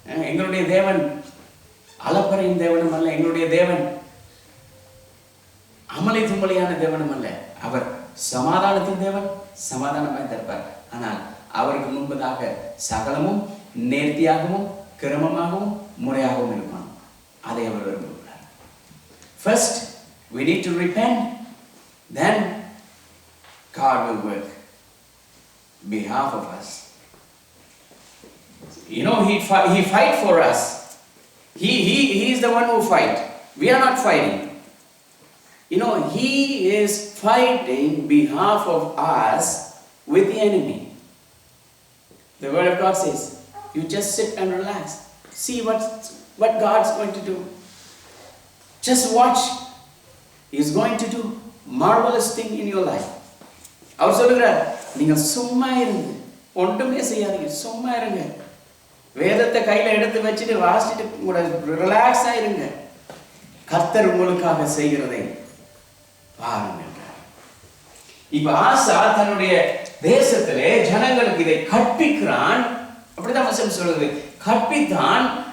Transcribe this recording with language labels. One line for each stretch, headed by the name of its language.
Tamil: எங்களுடைய தேவன் அலப்பறையின் தேவனும் அல்ல. எங்களுடைய தேவன் அமளி தும்மலியான தேவனும் அல்ல. அவர் சமாதானத்தின் தேவன். சமாதானமாய் தருப்பார். ஆனால் அவருக்கு முன்பதாக சகலமும் நேர்த்தியாகவும் கிரமமாகவும் முறையாகவும் இருக்கும். அதை அவர் விரும்புகிறார்.
English: First we need to repent, then God will work behalf of us. You know, he fight for us. He is the one who fight. We are not fighting. You know, he is fighting behalf of us with the enemy. The word of God says, you just sit and relax. See what God's going to do. Just watch. He is going to do marvelous thing in your life.
Tamil: அவர் சொல்லுகிறார், நீங்க சும்மா இருங்க, ஒன்றுமே செய்யாதீங்க, சும்மா இருங்க. வேதத்தை கையில எடுத்து வச்சுட்டு வாசிட்டு கூட ரிலாக்ஸா இருங்க. கர்த்தர் உங்களுக்காக செய்கிறதை பாருங்க. இப்ப ஆசா தன்னுடைய தேசத்திலே ஜனங்களுக்கு இதை கற்பிக்கிறான். அப்படிதான் வசனம் சொல்லுது. கற்பித்தான்.